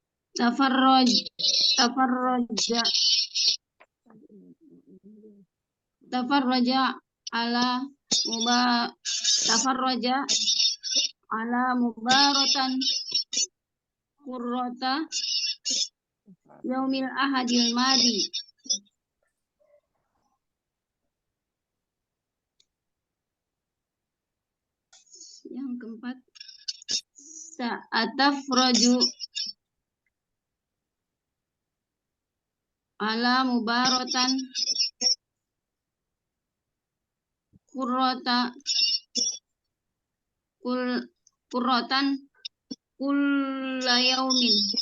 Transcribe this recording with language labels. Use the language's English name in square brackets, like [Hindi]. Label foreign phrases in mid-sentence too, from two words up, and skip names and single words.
[Arabic] تفرّج على مباراة كرة يوم الأحد الماضي. [Indonesian] Yang keempat, [Arabic] سأتفرج على مباراة كرة كل يوم.